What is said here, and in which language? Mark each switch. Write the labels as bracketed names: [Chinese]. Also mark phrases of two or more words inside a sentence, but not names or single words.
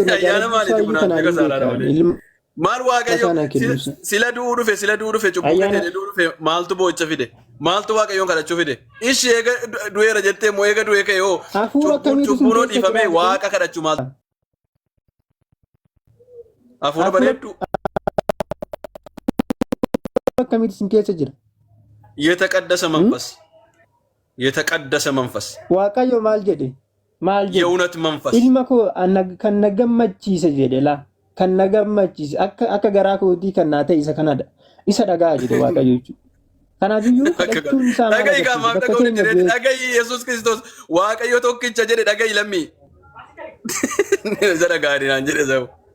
[Oromo] ayyaana maaliiti kun akka saaraadha malee. Maal Waaqayyo sila du'uu dhufe cubbuu fedhe du'uu dhufe maaltu boo'icha fide? Maaltu Waaqayyoon kadhachuu fide? Ishee eega du'eera jettee moo eega du'ee ka'e hoo cubbuun dhiifamee Waaqa kadhachuu maaltu? Hafuura bareedduu. Akkamitti sin keessa jira? [Amharic] የተቀደሰ መንፈስ [Oromo] Waaqayyo maal jedhe? [Amharic] የእውነት መንፈስ [Oromo] ilma koo kan na gammachiise jedhe laa kan na gammachiise akka garaa kootii kan naa ta'e isa kanadha. Isa dhagaa jedhe Waaqayyo jechuudha. Kanaafiyyuu kadhachuun isaa maal jedhe? Dhaga'i Yesuus Kiristoos Waaqayyo tokkicha jedhe dhaga'i lammii. Isa dhagaadhi naan jedhe za'u.